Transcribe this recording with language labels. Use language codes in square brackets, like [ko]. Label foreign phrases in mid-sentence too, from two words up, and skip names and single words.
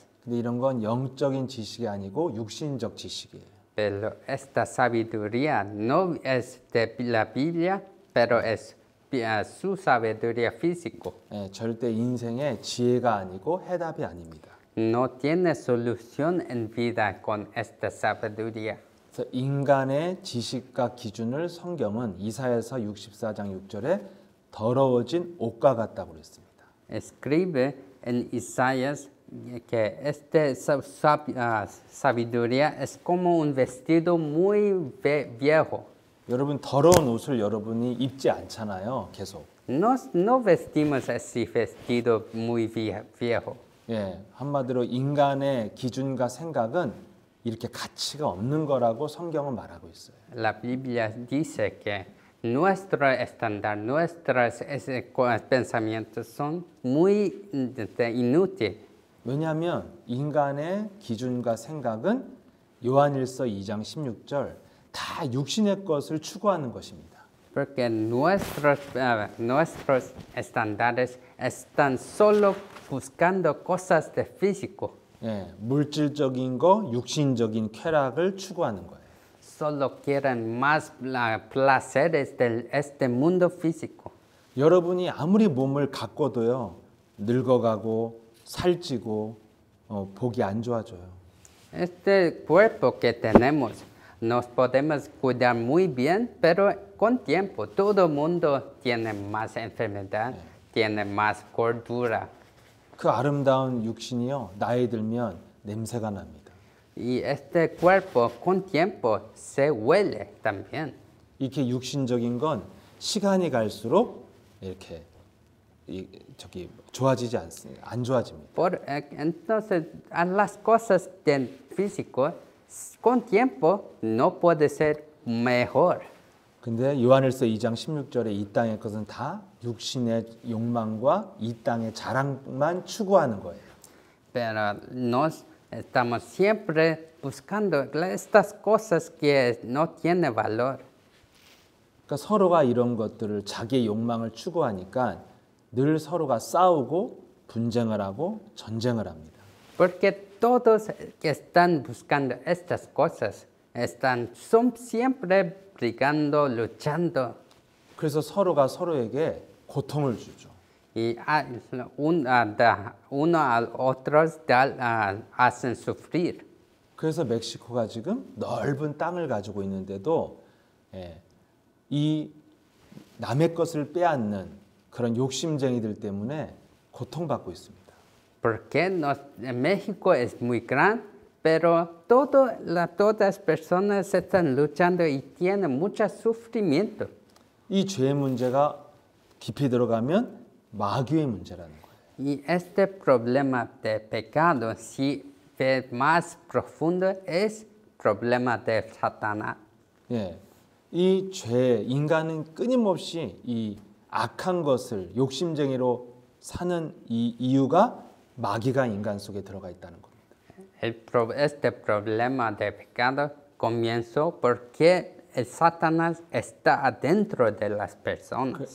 [ko] 근데 이런 건 영적인 지식이 아니고 육신적 지식이에요. [es] Pero esta sabiduría no es de la Biblia, pero es su sabiduría físico. [ko] 예, 절대 인생의 지혜가 아니고 해답이 아닙니다. [es] No tiene solución en vida con esta sabiduría. [ko] 그래서 인간의 지식과 기준을 성경은 이사야서 64장 6절에 더러워진 옷과 같다고 그랬습니다. [es] Escribe en Isaías que esta sabiduría es como un vestido muy viejo. [ko] 여러분 더러운 옷을 여러분이 입지 않잖아요. 계속. [es] No vestimos ese vestido muy viejo. [ko] 예, 한마디로 인간의 기준과 생각은 이렇게 가치가 없는 거라고 성경은 말하고 있어요. [es] La Biblia dice que nuestro estándar, nuestros pensamientos son muy inútiles. [ko] 왜냐하면 인간의 기준과 생각은 요한일서 2장 16절 다 육신의 것을 추구하는 것입니다. [es] Porque nuestros estándares están solo buscando cosas de físico. [ko] 예, 물질적인 거, 육신적인 쾌락을 추구하는 거예요. [es] Solo quieren más placeres de este mundo físico. [ko] 여러분이 아무리 몸을 가꿔도요, 늙어가고 살찌고 보기 안 좋아져요. [es] Este cuerpo que tenemos nos podemos cuidar muy bien, pero con tiempo todo el mundo tiene más enfermedad, tiene más gordura. [ko] 그 아름다운 육신이요, 나이 들면 냄새가 납니다. [es] Y este cuerpo con tiempo se huele también. [ko] 이렇게 육신적인 건 시간이 갈수록 이렇게 좋아지지 않습니다. 안 좋아집니다. [es] Entonces, a las cosas del físico, con tiempo no puede ser mejor. [ko] 근데 요한일서 2장 16절에 이 땅의 것은 다 육신의 욕망과 이 땅의 자랑만 추구하는 거예요. [es] Pero nos estamos siempre buscando estas cosas que no tienen valor. [ko] 그러니까 서로가 이런 것들을 자기의 욕망을 추구하니까 늘 서로가 싸우고 분쟁을 하고 전쟁을 합니다. [es] Porque todos que están buscando estas cosas son siempre brigando, luchando. [ko] 그래서 서로가 서로에게 고통을 주죠. [es] Y uno al otro hacen sufrir. [ko] 그래서 멕시코가 지금 넓은 땅을 가지고 있는데도 이 남의 것을 빼앗는 그런 욕심쟁이들 때문에 고통받고 있습니다. [es] Porque México es muy grande, pero todas las personas están luchando y tienen mucho sufrimiento. [ko] 이 죄의 문제가 깊이 들어가면 마귀의 문제라는 거예요. [es] Y este problema de pecado, si ve más profundo, es problema de Satanás. [ko] 예, 이 죄, 인간은 끊임없이 이 악한 것을 욕심쟁이로 사는 이 이유가 마귀가 인간 속에 들어가 있다는 겁니다. [es] Este problema de pecado comenzó porque el Satanás está adentro de las personas.